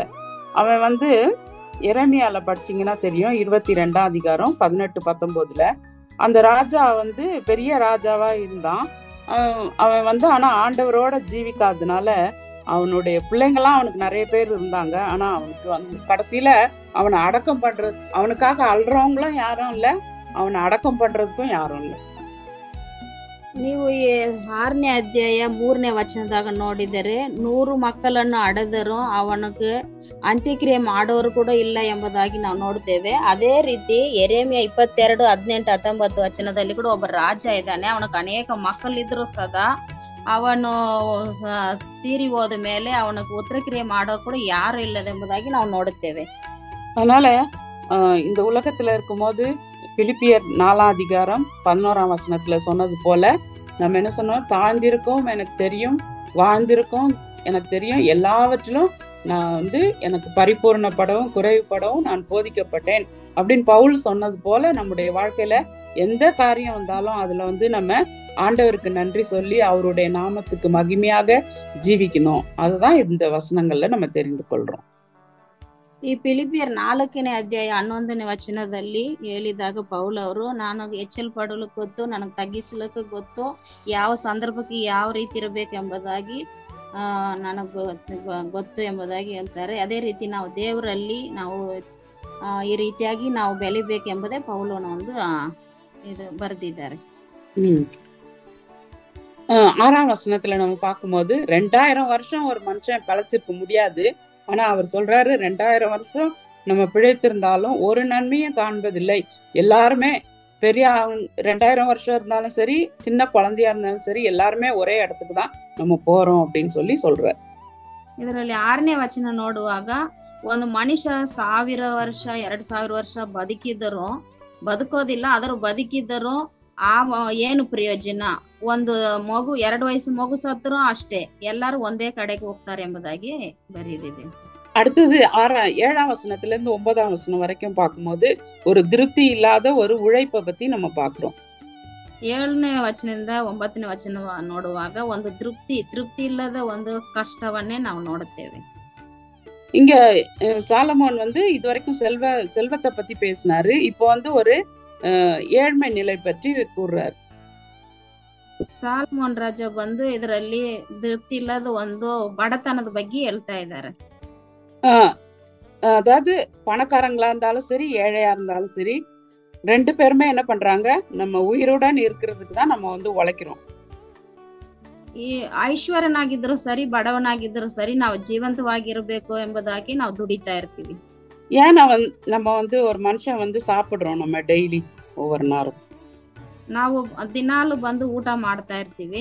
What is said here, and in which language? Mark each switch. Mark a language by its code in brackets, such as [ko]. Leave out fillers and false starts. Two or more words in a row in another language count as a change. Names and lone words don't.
[ta] அவன் வந்து எரேமியால படிச்சீங்கன்னா தெரியும், 22ஆம் அதிகாரம் 18, 19ல அந்த ராஜா வந்து பெரிய ராஜாவா இருந்தான். அவன் வந்து ஆனா ஆண்டவரோட ஜீவிக்காதனால அவனுடைய பிள்ளைங்களாம் அவனுக்கு நிறைய பேர் இருந்தாங்க. ஆனா அவனுக்கு வந்து கடைசியில அவனை அடக்கம் பண்றது, அவனுக்காக அல்றவங்களும் யாரும் இல்லை, அவனை அடக்கம் பண்றதுக்கும் யாரும் இல்லை. [kn] ನೀವು ಈ 6ನೇ ಅಧ್ಯಾಯ 3ನೇ ವಚನದಾಗ ನೋಡಿದರೆ 100 ಮಕ್ಕಳನ್ನು ಅಡೆದರು ಅವನಿಗೆ ಅಂತ್ಯಕ್ರಿಯೆ ಮಾಡೋರು ಕೂಡ ಇಲ್ಲ ಎಂಬುದಾಗಿ ನಾವು ನೋಡ್ತೇವೆ. ಅದೇ ರೀತಿ ಯೆರೆಮೀಯ 22, 18, 19 ವಚನದಲ್ಲಿ ಕೂಡ ಒಬ್ಬ ರಾಜ ಇದ್ದಾನೆ, ಅವನಿಗೆ ಅನೇಕ ಮಕ್ಕಳಿದ್ರು ಸದಾ ಅವನು ತೀರಿ ಹೋದ ಮೇಲೆ ಅವನಿಗೆ ಉತ್ತರಕ್ರಿಯೆ ಮಾಡೋ ಕೂಡ ಯಾರು ಇಲ್ಲದೆಂಬುದಾಗಿ ನಾವು ನೋಡುತ್ತೇವೆ. [ta] அதனால இந்த உலகத்துல இருக்கும்போது பிலிப்பியர் 4ஆம் அதிகாரம் 11ஆம் வசனத்துல சொன்னது போல நம்ம என்ன சொன்னோம், தாழ்ந்திருக்கோம் எனக்கு தெரியும், வாழ்ந்திருக்கோம் எனக்கு தெரியும், எல்லாவற்றிலும் நான் வந்து எனக்கு பரிபூர்ணப்படவும் குறைவுபடவும் நான் போதிக்கப்பட்டேன் அப்படின்னு பவுல் சொன்னது போல நம்முடைய வாழ்க்கையில எந்த காரியம் வந்தாலும் அதுல வந்து நம்ம ஆண்டவருக்கு நன்றி சொல்லி அவருடைய நாமத்துக்கு மகிமையாக ஜீவிக்கணும். அதுதான் இந்த வசனங்கள்ல நம்ம தெரிந்து கொள்றோம். [kn] ಈ ಫಿಲಿಪಿಯರ್ 4ನೇ ಅಧ್ಯಾಯ 11ನೇ ವಚನದಲ್ಲಿ ಹೇಳಿದಾಗ ಪೌಲ್ ಅವರು, ನಾನು ಹೆಚ್ಚಲ್ಪಡಲು ಗೊತ್ತು, ನನಗೆ ತಗ್ಗಿಸಲಿಕ್ಕೆ ಗೊತ್ತು, ಯಾವ ಸಂದರ್ಭಕ್ಕೆ ಯಾವ ರೀತಿ ಇರಬೇಕೆಂಬುದಾಗಿ ನನಗೆ ಗೊತ್ತು ಎಂಬುದಾಗಿ ಹೇಳ್ತಾರೆ. ಅದೇ ರೀತಿ ನಾವು ದೇವರಲ್ಲಿ ನಾವು ಈ ರೀತಿಯಾಗಿ ನಾವು ಬೆಳಿಬೇಕೆಂಬುದೇ ಪೌಲನ ಒಂದು இது ಬರೆದಿದ್ದಾರೆ. ம். [ta] 6ஆம் வசனத்துல நம்ம பார்க்கும்போது 2000 வருஷம் ஒரு மனுஷன் பிழைச்சிருக்க முடியாது. ஆனா அவர் சொல்றாரு 2000 வருஷம் நம்ம பிழைத்திருந்தாலும் ஒரு நன்மையும் காண்பதில்லை. எல்லாருமே பெரிய 2000 வருஷம் இருந்தாலும் சரி, சின்ன குழந்தையா இருந்தாலும் சரி, எல்லாருமே ஒரே இடத்துக்கு தான் நம்ம போறோம் அப்படின்னு சொல்றாரு. [kn] ಇದರಲ್ಲಿ 6ನೇ ವಚನ ನೋಡುವಾಗ ಒಂದು ಮನುಷ್ಯ 1000 ವರ್ಷ 2000 ವರ್ಷ ಬದುಕೋದಿಲ್ಲ, ಆದರೂ ಬದುಕಿದ್ದರೂ ಏನು ಪ್ರಯೋಜನ? ಒಂದು ಮಗು 2 ವಯಸ್ಸು ಮಗು ಸತ್ರು ಅಷ್ಟೇ, ಎಲ್ಲರೂ ಒಂದೇ ಕಡೆಗೆ ಹೋಗ್ತಾರೆ ಎಂಬುದಾಗಿ ಬರೆದಿದೆ. [ta] அடுத்தது 7ஆம் வசனத்துல இருந்து 9ஆம் வசனம் வரைக்கும் பார்க்கும்போது ஒரு திருப்தி இல்லாத ஒரு உழைப்பை பத்தி நம்ம பாக்குறோம். [kn] 7ನೇ ವಚನದಿಂದ 9ನೇ ವಚನ ನೋಡುವಾಗ ಒಂದು ತೃಪ್ತಿ ಇಲ್ಲದ ಒಂದು ಕಷ್ಟವನ್ನೇ ನಾವು ನೋಡುತ್ತೇವೆ. [ta] இங்க சாலமோன் இதுவரைக்கும் செல்வத்தை பத்தி பேசினாரு. இப்போ ஒரு ஏழ்மை நிலை பற்றி கூறுறாரு. [kn] ಸಾಲಮೋನ್ ರಾಜ ಇದರಲ್ಲಿ ತೃಪ್ತಿ ಇಲ್ಲದ ಒಂದು ಬಡತನದ ಬಗ್ಗೆ ಹೇಳ್ತಾ ಇದ್ದಾರೆ. [ta] அதாவது பணக்காரங்களா இருந்தாலும் சரி, ஏழையா இருந்தாலும் சரி, 2 பேருமே என்ன பண்றாங்க, நம்ம உயிருடன் இருக்கிறதுக்கு தான் நம்ம உழைக்கிறோம். [kn] ಈ ಐಶ್ವರ್ಯನಾಗಿದ್ರು ಸರಿ, ಬಡವನಾಗಿದ್ರು ಸರಿ, ನಾವು ಜೀವಂತವಾಗಿರ್ಬೇಕು ಎಂಬುದಾಗಿ ನಾವು ದುಡಿತಾ ಇರ್ತೀವಿ. [ta] ஏன் நம்ம ஒரு மனுஷன் சாப்பிடுறோம் நம்ம டெய்லி ஒவ்வொரு நாளும். [kn] ನಾವು ದಿನಾಲು ಬಂದು ಊಟ ಮಾಡ್ತಾ ಇರ್ತೀವಿ.